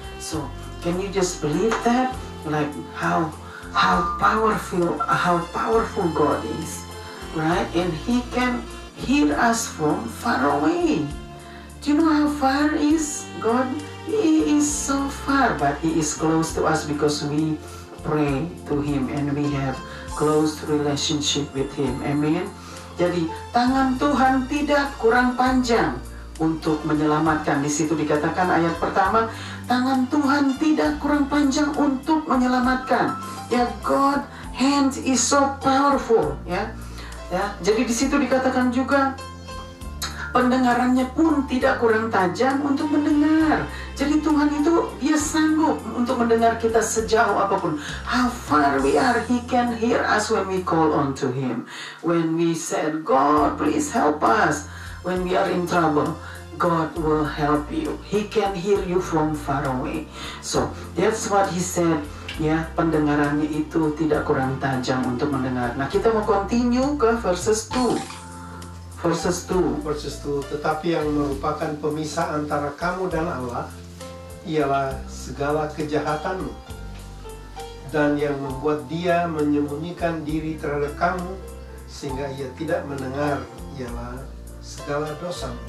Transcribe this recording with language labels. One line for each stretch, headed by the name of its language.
English: So can you just believe that? Like how powerful God is, right? And He can hear us from far away. Do you know how far is God? He is so far, but He is close to us because we pray to Him and we have close relationship with Him. Amen.
Indonesian: Jadi tangan Tuhan tidak kurang panjang untuk menyelamatkan. Di situ dikatakan ayat pertama, tangan Tuhan tidak kurang panjang untuk menyelamatkan.
English: Ya, God hand is so powerful.
Indonesian: Ya, jadi di situ dikatakan juga pendengarannya pun tidak kurang tajam untuk mendengar. Jadi Tuhan itu Dia sanggup untuk mendengar kita sejauh apapun.
English: How far we are, He can hear us when we call on to Him. When we said, God, please help us. When we are in trouble, God will help you. He can hear you from far away. So that's what He said.
Indonesian: Ya, pendengarannya itu tidak kurang tajam untuk mendengar. Nah, kita mau
English: continue
Indonesian: ke verses 2. Verses 2. Tetapi yang merupakan pemisah antara kamu dan Allah ialah segala kejahatanmu, dan yang membuat Dia menyembunyikan diri terhadap kamu sehingga Ia tidak mendengar ialah segala dosamu.